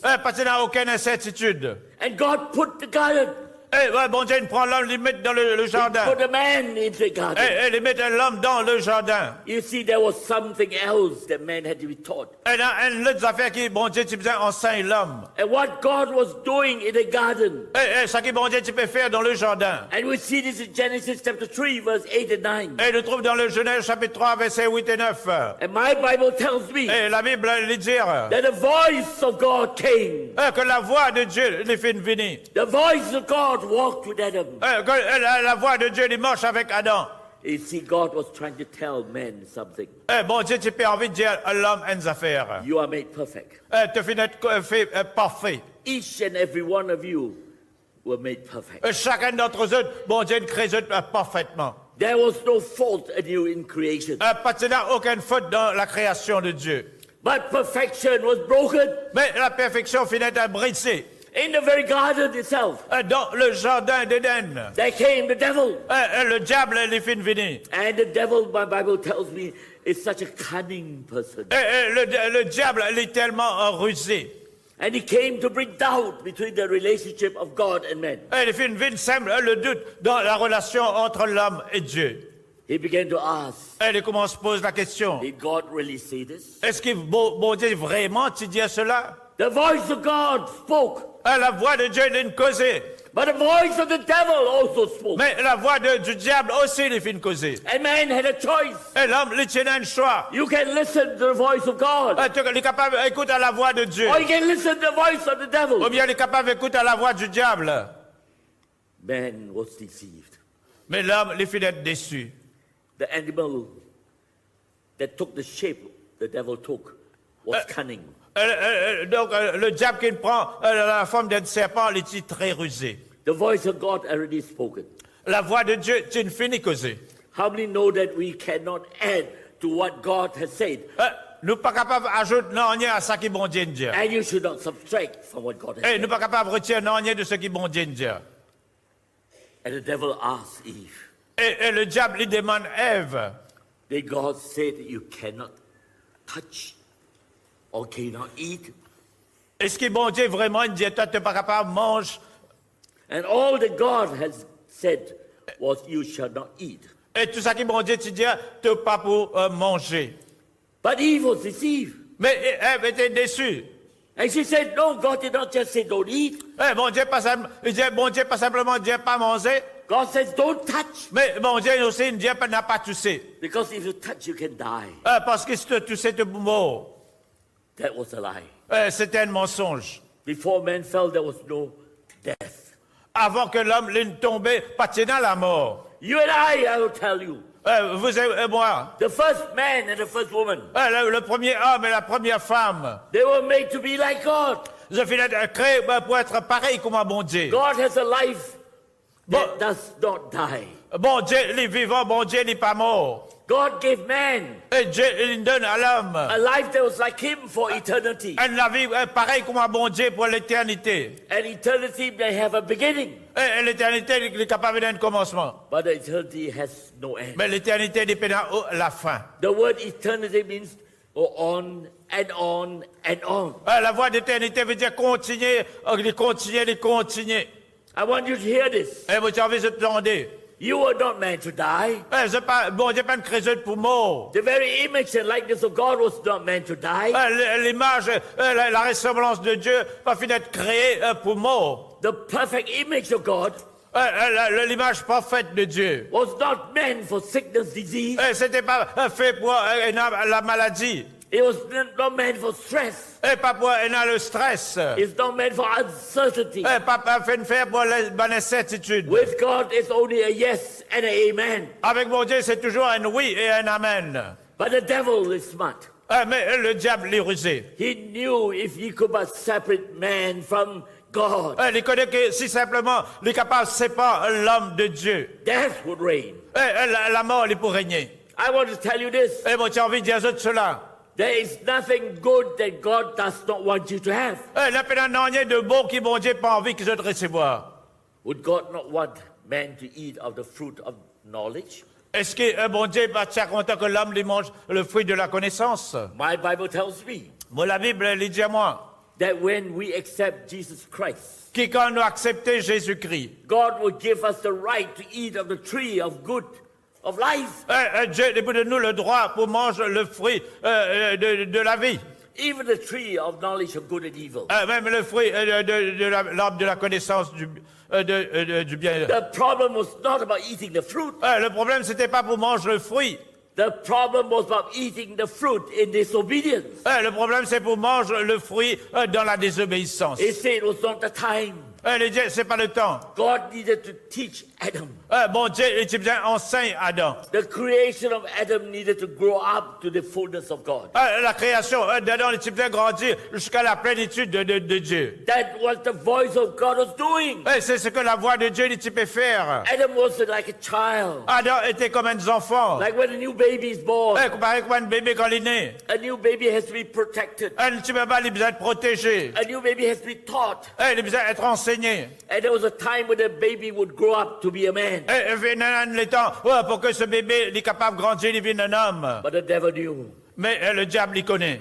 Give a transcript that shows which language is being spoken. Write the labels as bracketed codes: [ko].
[fr] Pas tu n'as aucune incertitude. [en] And God put the garden. [fr] Bon Dieu, il prend l'homme, il met dans le jardin. [en] Put the man into the garden. [fr] Il met l'homme dans le jardin. [en] You see, there was something else that man had to be taught. [fr] Et dans une autre affaire qui, bon Dieu, tu besoin enseigner l'homme. [en] And what God was doing in the garden. [fr] Ça qui, bon Dieu, tu peux faire dans le jardin. [en] And we see this in Genesis chapter 3, verse 8 and 9. [fr] Et le trouve dans le Genèse chapitre 3, versets 8 et 9. [en] And my Bible tells me [fr] Et la Bible elle dit dire [en] that the voice of God came. [fr] que la voix de Dieu les fait venir. [en] The voice of God God walked with Adam. [fr] La voix de Dieu, il marche avec Adam. [en] You see, God was trying to tell men something. [fr] Bon Dieu, tu as envie de dire à l'homme une affaire. [en] You are made perfect. [fr] Tu finis fait parfait. [en] Each and every one of you were made perfect. [fr] Chacun d'entre eux, bon Dieu, crée parfaitement. [en] There was no fault in you in creation. [fr] Parce qu'il n'y a aucune faute dans la création de Dieu. [en] But perfection was broken [fr] Mais la perfection finit à briser. [en] in the very garden itself. [fr] Dans le jardin d'Éden, [en] There came the devil. [fr] le diable il finit venir. [en] And the devil, my Bible tells me, is such a cunning person. [fr] Le diable il est tellement rusé. [en] And he came to bring doubt between the relationship of God and man. [fr] Il finit venir sème le doute dans la relation entre l'homme et Dieu. [en] He began to ask, [fr] Il commence à poser la question. [en] did God really say this? [fr] Est-ce que bon Dieu vraiment tu dis cela? [en] The voice of God spoke, [fr] La voix de Dieu il causée. [en] but the voice of the devil also spoke. [fr] Mais la voix du diable aussi il finit causer. [en] And man had a choice. [fr] Et l'homme il tient un choix. [en] You can listen to the voice of God, [fr] Tu es capable d'écouter la voix de Dieu. [en] or you can listen to the voice of the [fr] Ou [en] devil. [fr] bien il est capable d'écouter la voix du diable. [en] Man was deceived. [fr] Mais l'homme il finit être déçu. [en] The animal that took the shape the devil took was cunning. [fr] Donc le diable qui prend la forme d'un serpent, il est très rusé. [en] The voice of God already spoken. [fr] La voix de Dieu, tu ne finis causer. [en] How many know that we cannot add to what God has said? [fr] Nous pas capables d'ajouter non rien à ce qui bon Dieu dit. [en] And you should not subtract from what God has [fr] Et [en] said. [fr] nous pas capables de retirer non rien de ce qui bon Dieu dit. [en] And the devil asked Eve, [fr] Et le diable lui demande Ève, [en] did God say that you cannot touch or cannot eat? [fr] est-ce que bon Dieu vraiment dit toi tu n'es pas capable de manger? [en] And all that God has said was you shall not eat. [fr] Et tout ça qui bon Dieu te dit, tu n'es pas pour manger. [en] But Eve was deceived. [fr] Mais Ève était déçue. [en] And she said, no, God did not just say don't eat. [fr] Bon Dieu pas simplement dit pas manger. [en] God says don't touch. [fr] Mais bon Dieu aussi ne dit pas n'a pas touché. [en] Because if you touch, you can die. [fr] Parce que si tu touches, tu mort. [en] That was a lie. [fr] C'était un mensonge. [en] Before man fell, there was no death. [fr] Avant que l'homme ne tombe, pas dans la mort. [en] You and I will tell you. [fr] Vous et moi. [en] The first man and the first woman, [fr] Le premier homme et la première femme. [en] they were made to be like God. [fr] Je finis de créer pour être pareil comme un bon Dieu. [en] God has a life that does not die. [fr] Bon Dieu, il est vivant, bon Dieu, il n'est pas mort. [en] God gave man [fr] Et Dieu, il donne à l'homme [en] a life that was like him for eternity. [fr] la vie pareille comme un bon Dieu pour l'éternité. [en] And eternity may have a beginning, [fr] Et l'éternité, il est capable d'un commencement. [en] but eternity has no end. [fr] Mais l'éternité dépend de la fin. [en] The word eternity means go on and on and on. [fr] La voie d'éternité veut dire continuer, continuer. [en] I want you to hear this. [fr] Et vous avez entendu. [en] You were not meant to die. [fr] Bon Dieu, pas une création pour mort. [en] The very image and likeness of God was not meant to die. [fr] L'image, la ressemblance de Dieu, pas fini d'être créée pour mort. [en] The perfect image of God [fr] L'image parfaite de Dieu. [en] was not meant for sickness, disease. [fr] C'était pas fait pour la maladie. [en] It was not meant for stress. [fr] Et pas pour le stress. [en] It's not meant for uncertainty. [fr] Pas fait faire pour la incertitude. [en] With God, it's only a yes and an amen. [fr] Avec mon Dieu, c'est toujours un oui et un amen. [en] But the devil is smart. [fr] Mais le diable est rusé. [en] He knew if he could but separate man from God, [fr] Il connaît que si simplement il est capable de séparer l'homme de Dieu, [en] death would reign. [fr] la mort il peut régner. [en] I want to tell you this. [fr] Et moi, tu as envie de dire cela. [en] There is nothing good that God does not want you to have. [fr] Il n'y a pas de bon qui, mon Dieu, pas envie qu'ils aient de recevoir. [en] Would God not want man to eat of the fruit of knowledge? [fr] Est-ce que bon Dieu va être content que l'homme lui mange le fruit de la connaissance? [en] My Bible tells me [fr] Moi, la Bible, elle dit à moi, [en] that when we accept Jesus Christ, [fr] que quand nous acceptons Jésus-Christ, [en] God will give us the right to eat of the tree of good, of life. [fr] Dieu donne nous le droit pour manger le fruit de la vie. [en] Even the tree of knowledge of good and evil. [fr] Même le fruit de l'arbre de la connaissance du bien. [en] The problem was not about eating the fruit. [fr] Le problème, c'était pas pour manger le fruit. [en] The problem was about eating the fruit in disobedience. [fr] Le problème, c'est pour manger le fruit dans la désobéissance. [en] He said it was not the time. [fr] Il dit, c'est pas le temps. [en] God needed to teach Adam. [fr] Bon Dieu, l'Égyptien enseigne Adam. [en] The creation of Adam needed to grow up to the fullness of God. [fr] La création d'Adam, l'Égyptien grandit jusqu'à la plénitude de Dieu. [en] That what the voice of God was doing. [fr] C'est ce que la voix de Dieu l'Égyptien faire. [en] Adam was like a child. [fr] Adam était comme un enfant. [en] Like when a new baby is born. [fr] Comparé comme un bébé quand il est né. [en] A new baby has to be protected. [fr] Un petit bébé, il a besoin de protéger. [en] A new baby has to be taught. [fr] Il a besoin d'être enseigné. [en] And there was a time when the baby would grow up to be a man. [fr] Il y a le temps pour que ce bébé il est capable de grandir, il devient un homme. [en] But the devil knew. [fr] Mais le diable, il connaît.